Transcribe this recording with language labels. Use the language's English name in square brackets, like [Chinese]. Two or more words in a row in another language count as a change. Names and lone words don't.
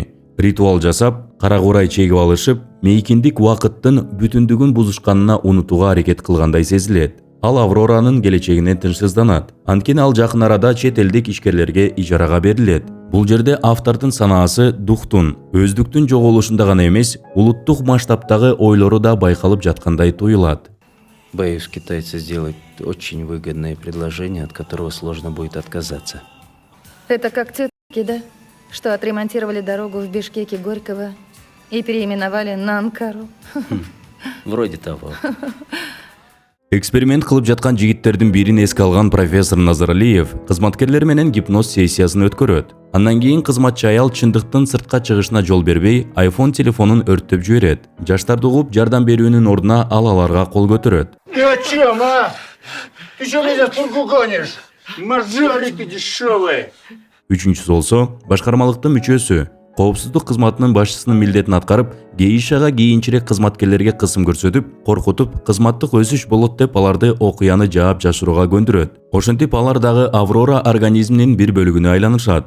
[Kyrgyz] Ритуал жасап, кара курай чегип алышып, мейкиндик убакыттын бүтүндүгүн бузушканына унутууга аракет кылгандай сезилет. Ал Авроранын келечегине тынчсызданат. Анткени ал жакын арада чет элдик ишкерлерге ижарага берилет. Бул жерде автордун санаасы духтун, өздүктүн жоголушунда гана эмес, улуттук масштабтагы ойлору да байкалып жаткандай туюлат. [Russian] Боюсь, китайцы сделают очень выгодное предложение, от которого сложно будет отказаться. Это как тетки, да? Что отремонтировали дорогу в Бишкеке Горького и переименовали на Анкару. Вроде того. [Kyrgyz] Эксперимент кылып жаткан жигиттердин бирин эске алган профессор Назаралиев кызматкерлер менен гипноз сессиясын өткөрөт. Андан кийин кызматчы аял чындыктын сыртка чыгышына жол бербей, iPhone телефонун өрттөп жиберет. Жаштарды угуп жардам берүүнүн ордуна аларга кол көтөрөт. [Russian] Ты о чем, а? Ты что меня турку гонишь? Мажорики дешевые. [Kyrgyz] Үчүнчүсү болсо, башкармалыктын мүчөсү коопсуздук кызматынын башчысынын милдетин аткарып, гейишага кийинчерээк кызматкерлерге кысым көрсөтүп, коркутуп, кызматтык өсүш болот деп аларды окуяны жаап жашырууга көндүрөт. Ошентип алар дагы Аврора организминин бир бөлүгүнө айланышат.